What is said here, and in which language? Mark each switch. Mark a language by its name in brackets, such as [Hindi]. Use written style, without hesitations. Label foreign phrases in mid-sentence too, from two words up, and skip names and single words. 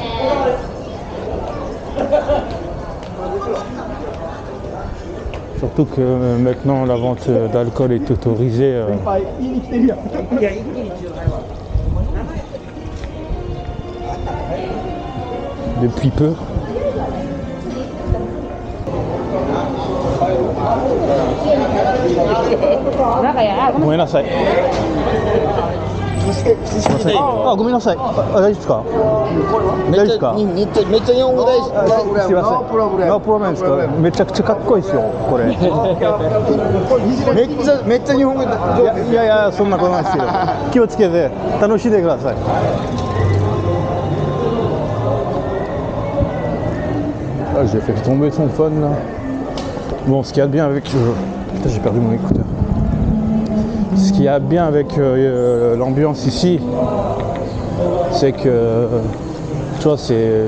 [French] Surtout que maintenant, la vente d'alcool est autorisée. Depuis peu. [Japanese] ごめんなさい. Ah, ごめんなさい. Ah, 大丈夫ですか? 大丈夫ですか? めっちゃ日本語大好き。すいません。ノープロブレムですか? めちゃくちゃかっこいいですよ、これ。めっちゃ日本語。いや、そんなことないですよ。気をつけて楽しんでください。 [French] Ah, j'ai fait tomber son phone là. Bon, ce qu'il y a de bien avec... Putain, j'ai perdu mon écouteur. Ce qu'il y a de bien avec l'ambiance ici, c'est que... tu vois, c'est...